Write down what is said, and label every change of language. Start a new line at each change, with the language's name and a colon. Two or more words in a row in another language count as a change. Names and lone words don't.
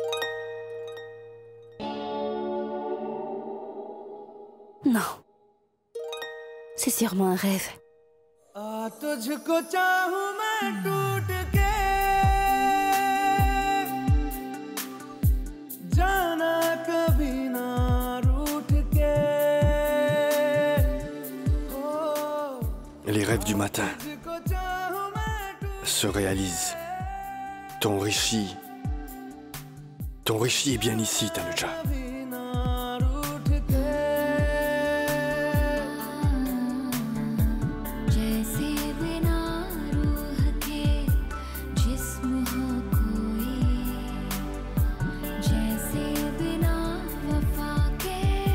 French: Non. C'est sûrement un rêve.
Hindi: तुझको चाहूं मैं टूट के जाना कभी ना रूठ के
French: Les rêves du matin
Hindi: तुझको चाहूं मैं टूट
French: se réalisent. Ton Rishi est bien ici, Tanuja.
Hindi: कभी ना रूठ के जैसे बिना रूह के जिस्म हो कोई, जैसे बिना वफा के